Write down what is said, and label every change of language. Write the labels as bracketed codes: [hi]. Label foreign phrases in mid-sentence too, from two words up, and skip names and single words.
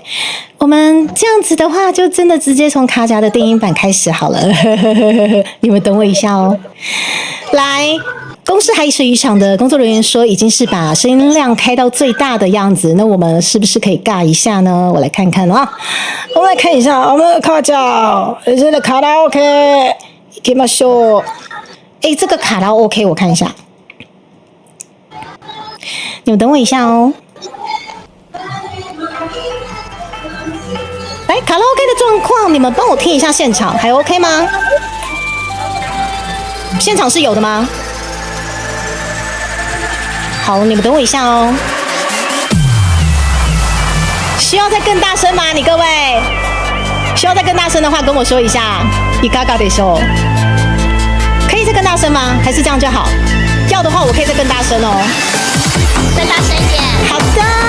[zh] 我们这样子的话，就真的直接从卡甲的电影版开始好了。你们等我一下哦。来，公视海水渔场的工作人员说，已经是把声音量开到最大的样子。那我们是不是可以尬一下呢？我来看看啊，我们来看一下我们的卡甲，这个卡拉 OK，行きましょう。这个卡拉 OK， 我看一下。你们等我一下哦。来，卡拉 OK 的状况，你们帮我听一下现场，还 OK 吗？现场是有的吗？好，你们等我一下哦。需要再更大声吗？你各位，需要再更大声的话，跟我说一下。 [ja] いかがでしょう？ [zh] 可以再更大声吗？还是这样就好？要的话，我可以再更大声哦。再大声一点。好的。